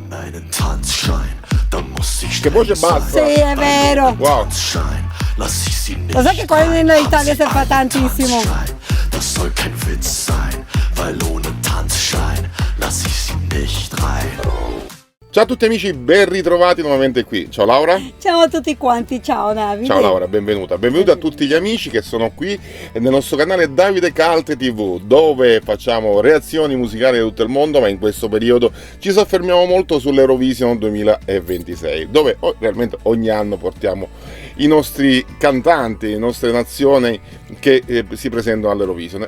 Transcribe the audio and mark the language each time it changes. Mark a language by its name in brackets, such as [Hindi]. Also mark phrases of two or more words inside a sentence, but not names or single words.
[Italian] Che voce bassa! Sì, è vero. Wow! Lo sai che qua in Italia si fa tantissimo. [German] Das soll kein Witz sein, weil ohne Tanzschein lass ich sie nicht rein. [Italian] Ciao a tutti amici, ben ritrovati nuovamente qui. Ciao Laura. Ciao a tutti quanti, ciao Davide. Ciao Laura, benvenuta. Benvenuti a tutti gli amici che sono qui nel nostro canale Davide Calte TV, dove facciamo reazioni musicali da tutto il mondo, ma in questo periodo ci soffermiamo molto sull'Eurovision 2026, dove realmente ogni anno portiamo i nostri cantanti, le nostre nazioni che si presentano all'Eurovision.